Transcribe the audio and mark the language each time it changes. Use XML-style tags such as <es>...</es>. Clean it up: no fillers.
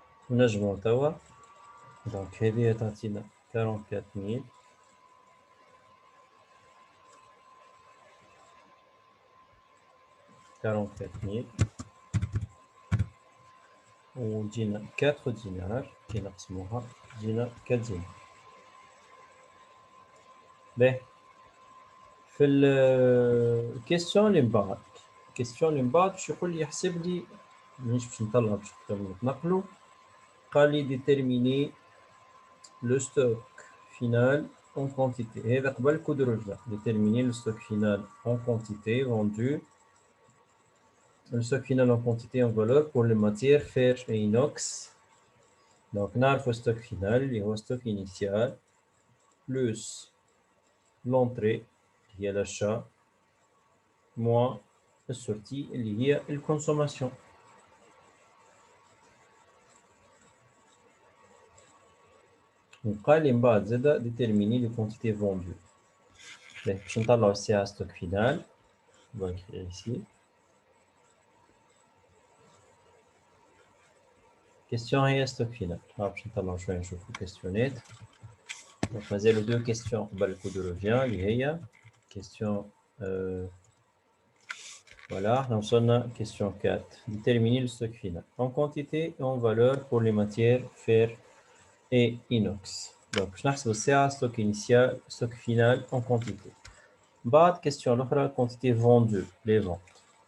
<ar>ونجمعو توا دونك هذه تعطينا 44000 44000 وتجينا 4 دينار كي نقسموها تجينا كتزينة. باهي في الكيستيون اللي من بعد باش يقول لي يحسب لي مانيش باش نطلع باش نتنقلو. قال لي</ar> <fr>déterminer le stock final en quantité.</fr> <ar>هذا قبل كود رجع.</ar> <fr>déterminer le stock final en quantité vendu. Le stock final en quantité en valeur pour les matières fer et inox. Donc</fr> <ar>نعرف</ar> <fr>stock final اللي هو stock initial plus l'entrée qui est l'achat moins</fr> <ar>السورتي اللي هي الكونسوماسيون. وقال لي من بعد زادا</ar> <fr>déterminer les quantités vendues.</fr> <ar>باش نطلعو السي ستوك فينال.</ar> <fr>On va écrire ici.</fr> <ar>Question هي ستوك فينال. باش نطلعو شوية نشوفو كيستيونات. دونك مازالو دو كيستيون قبل الكود روفيان اللي هي كيستيون voilà, حنا وصلنا question 4.</ar> <fr>Déterminer le stock final en quantité et en valeur pour les matières fer et inox. Donc,</fr> <ar>باش نحسبو الساعة</ar> <fr>stock initial, stock final en quantité. بعد question</fr> <ar>الأخرى</ar> <fr>quantité vendue, les ventes.</fr>